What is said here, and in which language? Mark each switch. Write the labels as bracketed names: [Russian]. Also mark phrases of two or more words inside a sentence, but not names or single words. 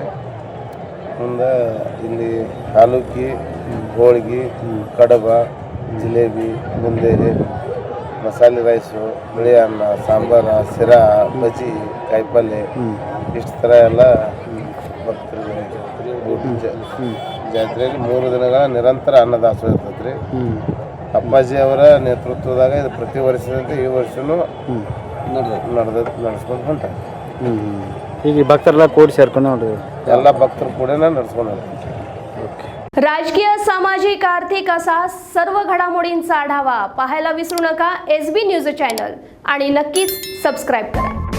[Kannada] ಮುಂದೆ ಇಲ್ಲಿ ಹಾಲುಕ್ಕಿ, ಹೋಳಿಗೆ, ಕಡಬ, ಜಿಲೇಬಿ, ಬುಂದೆ, ಮಸಾಲೆ ರೈಸು, ಬಿಳಿ ಅನ್ನ, ಸಾಂಬಾರ, ಶಿರಾ, ಬಜ್ಜಿ, ಕಾಯಿಪಲ್ಯ ಇಷ್ಟು ಥರ ಎಲ್ಲ ಭಕ್ತರಿಗೆ ಜಾತ್ರೆಯಲ್ಲಿ 3 ದಿನಗಳ ನಿರಂತರ ಅನ್ನದಾಸೋಹ ಇರ್ತೈತೆ ರೀ. ಅಪ್ಪಾಜಿ ಅವರ ನೇತೃತ್ವದಾಗ ಇದು ಪ್ರತಿ ವರ್ಷದಂತೆ ಈ ವರ್ಷನೂ ನಡೆಸ್ಕೊಂಡು ಹೊಂಟಾರೆ. ಈಗ ಭಕ್ತರೆಲ್ಲ ಕೂಡಿ ಸೇರ್ಕೊಂಡು ನೋಡ್ರಿ ಎಲ್ಲ ಭಕ್ತರು ಕೂಡ ನಡೆಸ್ಕೊಂಡು ಹೊಂಟಾರೆ. [Marathi] राजकीय, सामाजिक, आर्थिक असा सर्व घडामोडींचा आढावा पाहायला विसरू नका SB न्यूज चॅनल आणि नक्कीच सबस्क्राईब करा.